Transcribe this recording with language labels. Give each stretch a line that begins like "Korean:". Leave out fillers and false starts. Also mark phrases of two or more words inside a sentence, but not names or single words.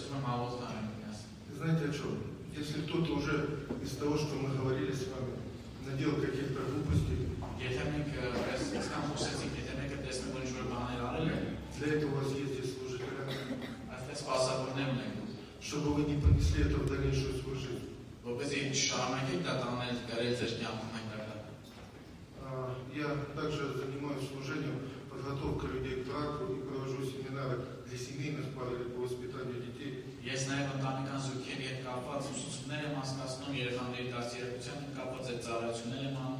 Armenian: համոզված եմ։
Russian: Знаете о чем? Если кто-то уже из того, что мы говорили с вами, наделал каких-то глупостей,
Armenian: Եթե մենք այսքան խոսեցինք, եթե մեկը տեսնում որ ինչ-որ բաներ արել է,
Russian: для этого у вас есть здесь служители,
Armenian: այստեղ սպասավորներ ունենք,
Russian: чтобы вы не понесли это в дальнейшую свою жизнь.
Armenian: որպեսզի շարունակեք դա տանել գրել ձեր կյանքում այնտեղ։
Russian: Я также занимаюсь служением, подготовкой людей к браку и провожу семинары для семейных пар или по воспитанию детей.
Armenian: Ես նաև ընտանեկան զույգերի հետ կապված ուսուցումներ եմ անցկացնում, երեխաների դաստիարակության հետ կապված այդ ծառայություններ եմ անում։